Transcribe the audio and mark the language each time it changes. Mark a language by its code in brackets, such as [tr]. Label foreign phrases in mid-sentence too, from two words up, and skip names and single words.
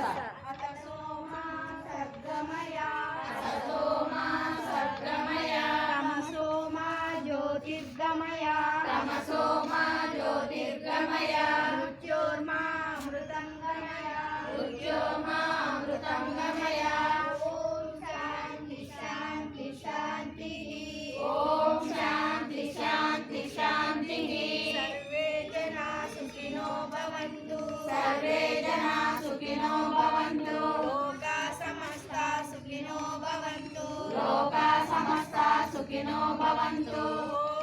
[sa] అతసోమా సద్గమయ, అతసోమా సద్గమయ, తమసోమా జ్యోతిర్గమయ, తమసోమా జ్యోతిర్గమయ, మృత్యోర్మా అమృతంగమయ, మృత్యోర్మా అమృతంగమయ. ఓం శాంతి శాంతి శాంతి, ఓం శాంతి శాంతి శాంతి. సర్వే జనా సుఖినో భవంతు, సర్వే జనా సుఖినో భవంతు. లోకా సమస్తా సుఖినో భవంతు, లోకా సమస్తా సుఖినో భవంతు.